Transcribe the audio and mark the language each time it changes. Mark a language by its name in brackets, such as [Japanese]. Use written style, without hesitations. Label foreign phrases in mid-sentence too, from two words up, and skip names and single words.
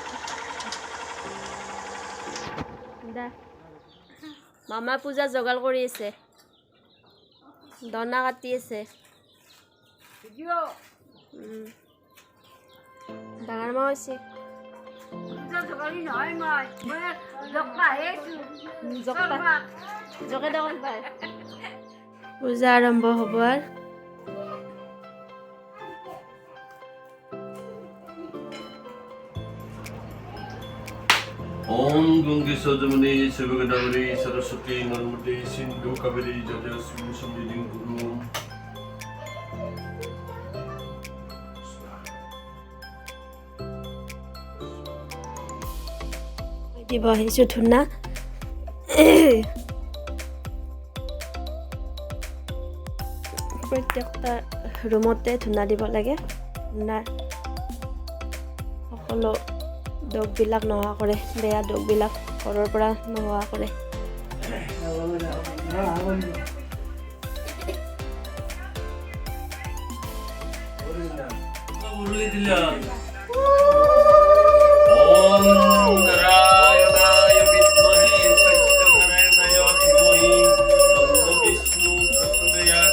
[Assamese] মামা পূজা যোগাৰ কৰি আছে, দনা কাটি আছে। ডাঙৰ মা হৈছে। পূজা আৰম্ভ হ'ব আৰু [Sanskrit] ओम गंगे सजमनी शिवगदावरी सरस्वती नर्मदे सिंधु कावेरी जलेस्मिन् सन्निधिं कुरु। [Assamese] দিব আহিছোঁ ধূনা। প্ৰত্যেকটা ৰুমতে ধূনা দিব লাগে। ধূনাৰ সকলো দগবিলাক নোহোৱা কৰে, বেয়া দগবিলাক ঘৰৰ পৰা নোহোৱা কৰে। [Sanskrit] ओम नारायणाय विद्महे सत्यनारायणाय धीमहि तन्नो विष्णु प्रचोदयात्।